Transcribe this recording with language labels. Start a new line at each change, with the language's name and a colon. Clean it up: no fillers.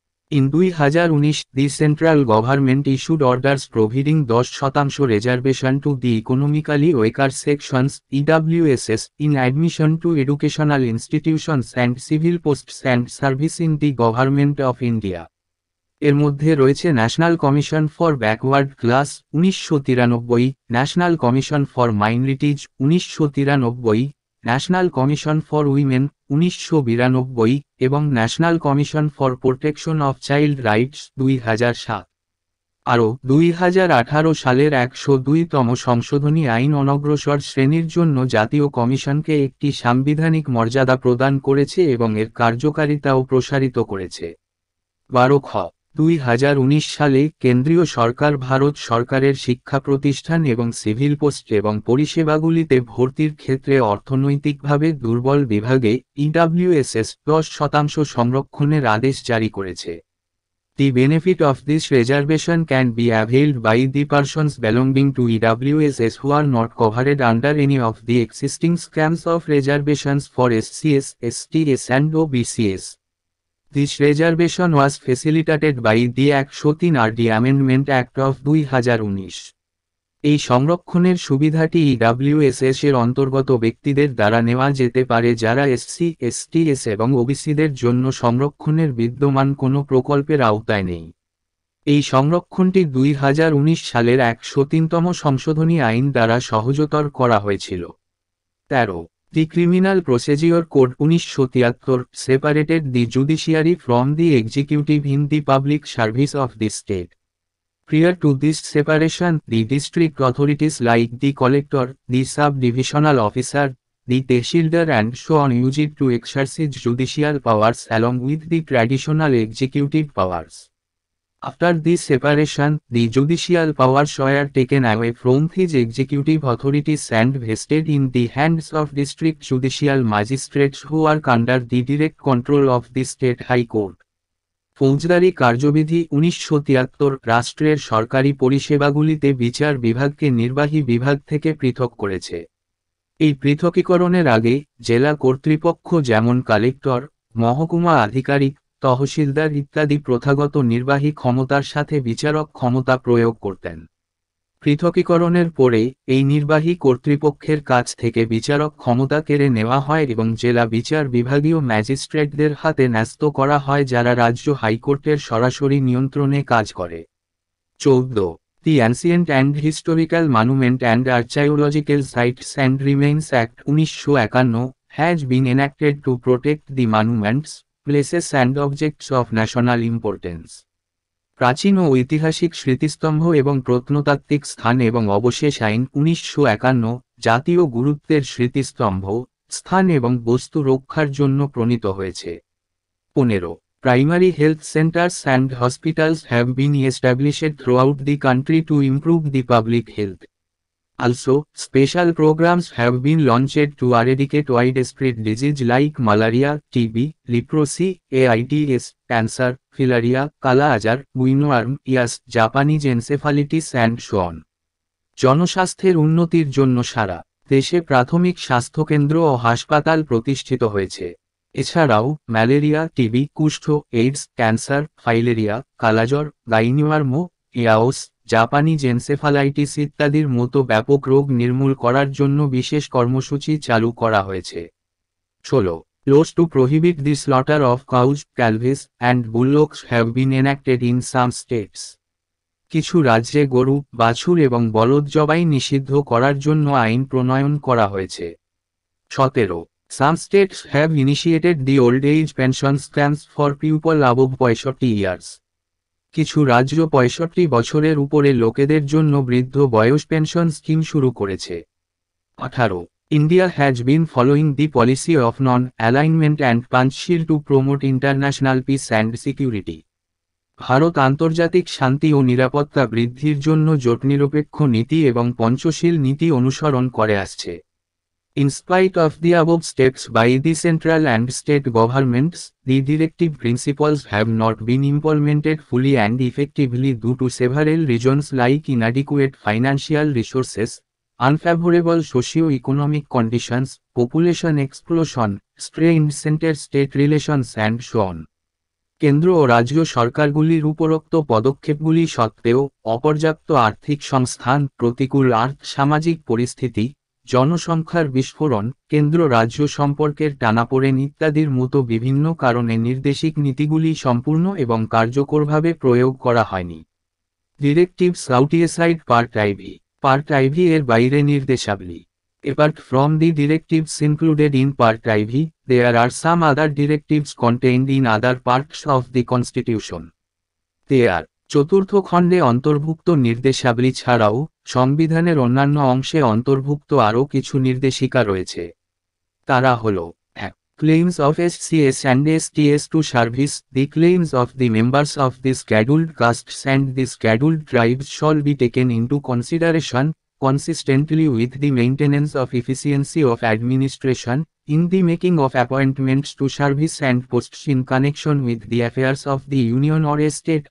English: In 2019, the central government issued orders providing 10% reservation to the economically weaker sections (EWSS) in admission to educational institutions and civil posts and service in the Government of India.
Bangla: এর মধ্যে রয়েছে national commission for backward class 1993, national commission for minorities 1993, national commission for women 1992 এবং national commission for protection of child rights 2007। আরও 2018 সালের 102তম সংশোধনী আইন অনগ্রসর শ্রেণীর জন্য জাতীয় কমিশনকে একটি সাংবিধানিক মর্যাদা প্রদান করেছে এবং এর কার্যকারিতাও প্রসারিত করেছে। 12 খ। 2019 সালে কেন্দ্রীয় সরকার ভারত সরকারের শিক্ষা প্রতিষ্ঠান এবং সিভিল পোস্ট এবং পরিষেবাগুলিতে ভর্তির ক্ষেত্রে অর্থনৈতিকভাবে দুর্বল বিভাগে ইডব্লিউএসএস 10% সংরক্ষণের আদেশ জারি করেছে।
English: The benefit of this reservation can be availed by the persons belonging to EWSS who are not covered under any of the existing schemes of reservations for SCS, STS and OBCS. This reservation was facilitated by the Act 13 RD Amendment Act of 2019.
Bangla: এই সংরক্ষণের সুবিধাটি ইডব্লিউএসএস এর অন্তর্গত ব্যক্তিদের দ্বারা নেওয়া যেতে পারে যারা এসসি, এসটিএস এবং ওবিসিদের জন্য সংরক্ষণের বিদ্যমান কোনো প্রকল্পের আওতায় নেই। এই সংরক্ষণটি 2019 সালের 103তম সংশোধনী আইন দ্বারা সহজতর করা হয়েছিল।
English: 13. The Criminal Procedure Code 1973 separated the judiciary from the executive in the public service of the state. Prior to this separation, the district authorities like the collector, the sub-divisional officer, the tehsildar and so on used to exercise judicial powers along with the traditional executive powers. After this separation, the judicial powers were taken away from these executive authorities and vested in the hands of district judicial magistrates who are under the direct control of the state high court.
Bangla: ফৌজদারি কার্যবিধি 1973 রাষ্ট্রের সরকারি পরিষেবাগুলিতে বিচার বিভাগকে নির্বাহী বিভাগ থেকে পৃথক করেছে। এই পৃথকীকরণের আগে জেলা কর্তৃপক্ষ যেমন কালেক্টর, মহকুমা আধিকারিক, তহসিলদার ইত্যাদি প্রথাগত নির্বাহী ক্ষমতার সাথে বিচারক ক্ষমতা প্রয়োগ করতেন। পৃথকীকরণের পরে এই নির্বাহী কর্তৃপক্ষের কাছ থেকে বিচারক ক্ষমতা কেড়ে নেওয়া হয় এবং জেলা বিচার বিভাগীয় ম্যাজিস্ট্রেটদের হাতে ন্যস্ত করা হয় যারা রাজ্য হাইকোর্টের সরাসরি নিয়ন্ত্রণে কাজ করে।
English: 14. The Ancient and Historical Monument and Archaeological Sites and Remains Act 1951 has been enacted to protect the monuments, places and objects of national importance.
Bangla: প্রাচীন ও ঐতিহাসিক স্মৃতিস্তম্ভ এবং প্রত্নতাত্ত্বিক স্থান এবং অবশেষ আইন 1951 জাতীয় গুরুত্বের স্মৃতিস্তম্ভ, স্থান এবং বস্তু রক্ষার জন্য প্রণীত হয়েছে।
English: 15. Primary health centers and hospitals have been established throughout the country to improve the public health. Also, special programs have been launched to eradicate widespread disease like malaria, TB, leprosy, AIDS, cancer, filaria, kala ajar, winworm, Japanese encephalitis and so on.
Bangla: জনস্বাস্থ্যের উন্নতির জন্য সারা দেশে প্রাথমিক স্বাস্থ্যকেন্দ্র ও হাসপাতাল প্রতিষ্ঠিত হয়েছে। এছাড়াও ম্যালেরিয়া, টিবি, কুষ্ঠ, AIDS, cancer, filaria, কালাজ্বর, গাইনিওয়ার্ম, ইয়াওস, Japanese encephalitis ইত্যাদির মতো ব্যাপক রোগ নির্মূল করার জন্য বিশেষ কর্মসূচি চালু করা হয়েছে।
English: 16. Laws to prohibit the slaughter of cows, calves, and bullocks have been enacted in some states.
Bangla: কিছু রাজ্যে গরু, বাছুর এবং বলদ জবাই নিষিদ্ধ করার জন্য আইন প্রণয়ন করা হয়েছে।
English: 17. Some states have initiated the old age pension schemes for people above 65 years.
Bangla: কিছু রাজ্য 65 বছরের উপরে লোকেদের জন্য বৃদ্ধ বয়স পেনশন স্কিম শুরু করেছে।
English: 18. India has been following the policy of non-alignment and Panchshil to promote international peace and security.
Bangla: Bharat আন্তর্জাতিক শান্তি ও নিরাপত্তা বৃদ্ধির জন্য জোটনিরপেক্ষ নীতি এবং পঞ্চশীল নীতি অনুসরণ করে আসছে।
English: In spite of the above steps by the central and state governments, the directive principles have not been implemented fully and effectively due to several reasons like inadequate financial resources, unfavorable socio-economic conditions, population explosion, strained center-state relations and so on.
Bangla: কেন্দ্র ও রাজ্য সরকারগুলির উপরোক্ত পদক্ষেপগুলি সত্ত্বেও অপর্যাপ্ত আর্থিক সংস্থান, প্রতিকূল সামাজিক পরিস্থিতি, জনসংখ্যার বিস্ফোরণ, কেন্দ্র রাজ্য সম্পর্কের টানাপোড়েন ইত্যাদির মতো বিভিন্ন কারণে নির্দেশিক নীতিগুলি সম্পূর্ণ এবং কার্যকরভাবে প্রয়োগ করা হয়নি।
English: Directives outside part IV.
Bangla: Part ivy এর বাইরে নির্দেশাবলী।
English: Apart from the directives included in Part IV, there are some other directives contained in other parts of the Constitution. They are
Bangla: চতুর্থ খণ্ডে অন্তর্ভুক্ত নির্দেশাবলী ছাড়াও সংবিধানের অন্যান্য অংশে অন্তর্ভুক্ত আরও কিছু নির্দেশিকা রয়েছে। তারা হল: 1.
English: Claims of SCS and STS to service. The claims of the members of the scheduled castes and the scheduled tribes shall be taken into consideration, consistently with the maintenance of efficiency of administration, in the making of appointments to service and posts in connection with the affairs of the Union or State.